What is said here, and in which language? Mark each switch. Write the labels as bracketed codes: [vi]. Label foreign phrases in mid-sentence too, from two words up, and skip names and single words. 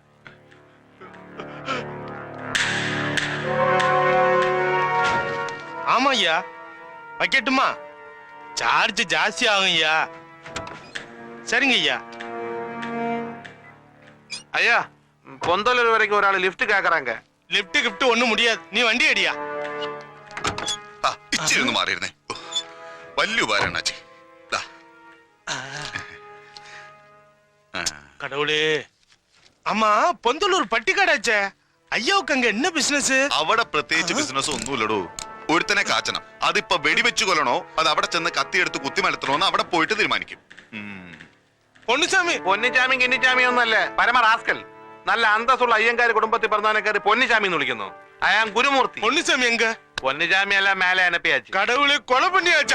[ta] ஆமா ஐயா, வைக்கட்டுமா? சார்ஜ் ஜாஸ்தி ஆகும் ஐயா. சரிங்க ஐயா. ஐயா, பொந்தலூர் வரைக்கும் ஒரு ஆள் லிஃப்ட் கேக்குறாங்க. லிஃப்ட் கிஃப்ட் ஒண்ணும் முடியாது, நீ வண்டி அடியா. [ml] ഇച്ചിരി മാറിയിരുന്നേ. വലിയ ഉപകാരം അണ്ണാച്ചി. [ta] கடவுளே. ஆமா, பொந்தலூர் பட்டிக்காடாச்சே, ஐயாவுக்கு அங்க என்ன பிசினஸ்? [ml] അവിടെ പ്രത്യേകിച്ച് ബിസിനസ് ഒന്നുമില്ലടോ. ഒരുത്തനെ കാച്ചണം. അതിപ്പോ വെടിവെച്ചു കൊല്ലണോ അത് അവിടെ ചെന്ന് കത്തിയെടുത്ത് കുത്തിമലത്തണോന്ന് അവിടെ പോയിട്ട് തീരുമാനിക്കും. പൊന്നിച്ചാമി പൊന്നിച്ചാമി കിന്നിച്ചാമി ഒന്നല്ലേ, പരമ റാസ്കൽ. നല്ല അന്തസ്സുള്ള അയ്യങ്കാര് കുടുംബത്തിൽ പറഞ്ഞവനെക്കാര് പൊന്നിച്ചാമി എന്ന് വിളിക്കുന്നു. അയാൾ ഗുരുമൂർത്തി. [ta] பொன்னிச்சாமி எங்க? பொன்னிச்சாமி எல்லாம் மேலே அனுப்பியாச்சு. கடவுளே, கொலை பண்ணியாச்சா?